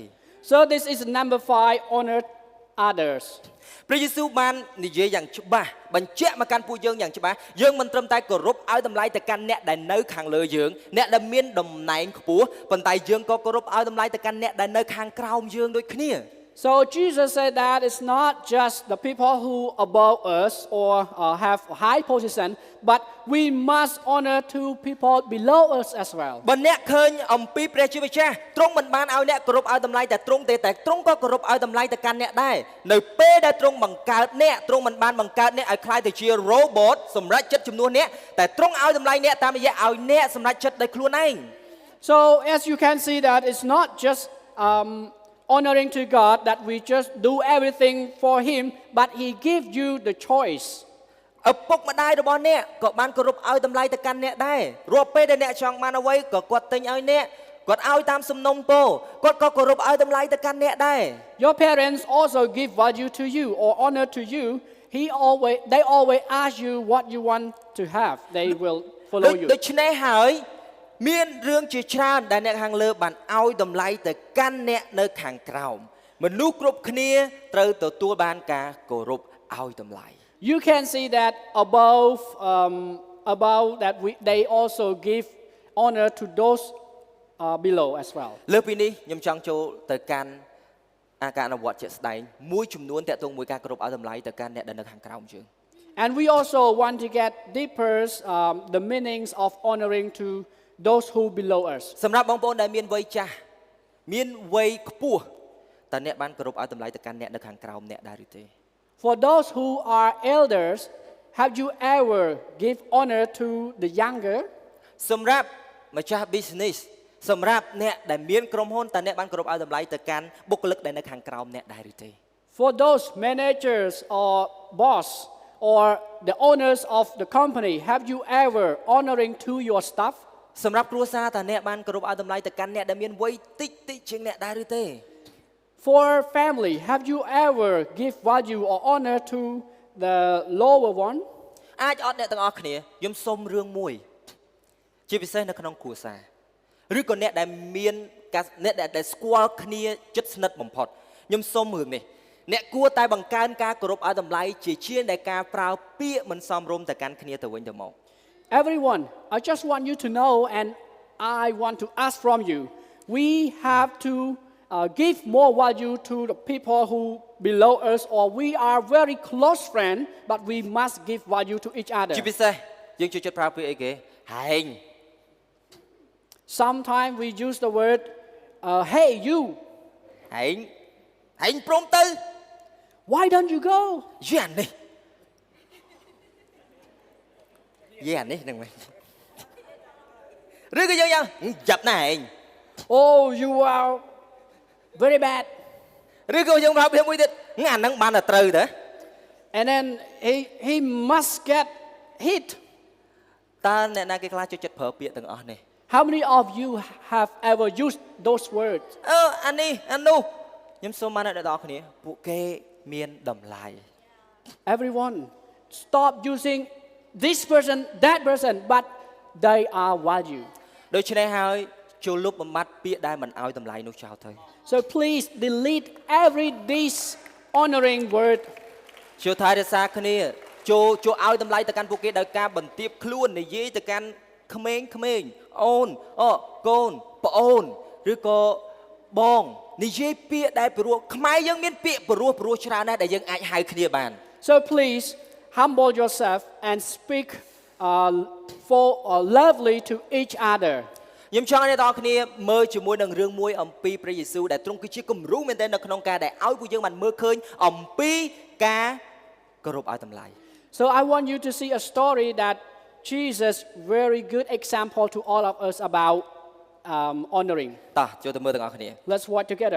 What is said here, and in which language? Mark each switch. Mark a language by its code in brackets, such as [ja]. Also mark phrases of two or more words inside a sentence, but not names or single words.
[en] So this is number 5, honor others. [km] ព្រះយេស៊ូវបាននិយាយយ៉ាងច្បាស់បញ្ជាក់មកកាន់ពួកយើងយ៉ាងច្បាស់យើងមិនត្រឹមតែគោរពឲ្យតម្លៃទៅកាន់អ្នកដែលនៅខាងលើយើងអ្នកដែលមានតំណែងខ្ពស់ប៉ុន្តែយើងក៏គោរពឲ្យតម្លៃទៅកាន់អ្នកដែលនៅខាងក្រោមយើងដូចគ្នា [en] So Jesus said that it's not just the people who above us or have a high position, but we must honor to people below us as well. [km] បើអ្នកឃើញអំពីព្រះជាម្ចាស់ទ្រង់មិនបានឲ្យអ្នកគោរពឲ្យតម្លៃតែទ្រង់ទេតែទ្រង់ក៏គោរពឲ្យតម្លៃទៅកាន់អ្នកដែរនៅពេលដែលទ្រង់បង្កើតអ្នកទ្រង់មិនបានបង្កើតអ្នកឲ្យคล้ายទៅជា robot សម្រាប់ចិត្តជំនួសអ្នកតែទ្រង់ឲ្យតម្លៃអ្នកតាមរយៈឲ្យអ្នកសម្រាប់ចិត្តដោយខ្លួនឯង [en] So as you can see that it's not just honoring to God that we just do everything for him, but he gives you the choice. [km] ឪពុកម្ដាយរបស់អ្នកក៏បានគោរពឲ្យតម្លៃទៅកាន់អ្នកដែររាល់ពេលដែលអ្នកចង់បានអ្វីក៏គាត់ទិញឲ្យអ្នកគាត់ឲ្យតាមសំណុំពរគាត់ក៏គោរពឲ្យតម្លៃទៅកាន់អ្នកដែរ [en] Your parents also give value to you or honor to you. They always ask you what you want to have. They will follow you. [km] ដូច្នេះហើយមានរឿងជាច្រើនដែលអ្នកខាងលើបានឲ្យតម្លៃទៅកាន់អ្នកនៅខាងក្រោមមនុស្សគ្រប់គ្នាត្រូវទទួលបានការគោរពឲ្យតម្លៃ [en] You can see that above that they also give honor to those below as well. [km] លើពីនេះខ្ញុំចង់ចូលទៅកាន់ការអនុវត្តជាក់ស្ដែងមួយចំនួនតាក់ទងមួយការគោរពឲ្យតម្លៃទៅកាន់អ្នកដែលនៅខាងក្រោមយើង [en] And we also want to get deeper the meanings of honoring to those who below us. [km] សម្រាប់បងប្អូនដែលមានវ័យចាស់មានវ័យខ្ពស់តើអ្នកបានគោរពឲ្យតម្លៃទៅកាន់អ្នកនៅខាងក្រោមអ្នកដែរឬទេ [en] For those who are elders, have you ever give honor to the younger? [km] សម្រាប់ម្ចាស់ business សម្រាប់អ្នកដែលមានក្រុមហ៊ុនតើអ្នកបានគោរពឲ្យតម្លៃទៅកាន់បុគ្គលិកដែលនៅខាងក្រោមអ្នកដែរឬទេ [en] For those managers or boss or the owners of the company, have you ever honoring to your staff? [km] សម្រាប់គ្រួសារតើអ្នកបានគោរពឲ្យតម្លៃទៅកាន់អ្នកដែលមានវ័យតិចជាងអ្នកដែរឬទេ [en] For family, have you ever give value or honor to the lower one? [km] អាចអត់អ្នកទាំងអស់គ្នាខ្ញុំសុំរឿងមួយជាពិសេសនៅក្នុងគ្រួសារឬក៏អ្នកដែលមានអ្នកដែលស្គាល់គ្នាជិតស្និទ្ធបំផុតខ្ញុំសុំរឿងនេះអ្នកគួរតែបង្កើនការគោរពឲ្យតម្លៃជាជាងដែលការប្រើពាក្យមិនសមរម្យទៅកាន់គ្នាទៅវិញទៅមក [en] Everyone, I just want you to know and I want to ask from you. We have to give more value to the people who below us or we are very close friends but we must give value to each other. [km] ជាពិសេសយើងជួយចិត្តប្រើពាក្យអីគេហែង [en] Sometimes we use the word hey you. [km] ហែងព្រមទៅ [en] Why don't you go? [km] យានេះហ្នឹងមែនឬក៏យើងយ៉ាងចាប់ណាហែង [en] Oh, you are very bad. [km] ឬក៏យើងប្រើពាក្យមួយទៀតអាហ្នឹងបានតែត្រូវទៅ [en] And then he must get hit. [km] តើអ្នកណាគេខ្លះជួយចិត្តប្រើពាក្យទាំងអស់នេះ [en] How many of you have ever used those words? [km] អានេះអានោះខ្ញុំសូមបានអ្នកទាំងអស់គ្នាពួកគេមានតម្លៃ [en] Everyone, stop using this person, that person, but they are value. [km] ដូច្នេះហើយចូលលុបបំបត្តិពាក្យដែលមិនឲ្យតម្លៃនោះចោលទៅ [en] So please delete every dishonoring word. [km] ចូលថែរក្សាគ្នាចូលឲ្យតម្លៃទៅកាន់ពួកគេដោយការបន្ទាបខ្លួននិយាយទៅកាន់ក្មេងអូនកូនប្អូនឬក៏បងនិយាយពាក្យដែលព្រោះខ្មែរយើងមានពាក្យព្រោះច្រើនណាស់ដែលយើងអាចហៅគ្នាបាន [en] So please humble yourself and speak lovely to each other. [km] ខ្ញុំចង់ឲ្យអ្នកទាំងអស់គ្នាមើលជាមួយនឹងរឿងមួយអំពីព្រះយេស៊ូវដែលទ្រង់គឺជាគំរូមែនទែននៅក្នុងការដែលឲ្យពួកយើងបានមើលឃើញអំពីការគោរពឲ្យតម្លៃ [en] So I want you to see a story that Jesus very good example to all of us about honoring. [km] តោះចូលទៅមើលទាំងអស់គ្នា [en] Let's watch together.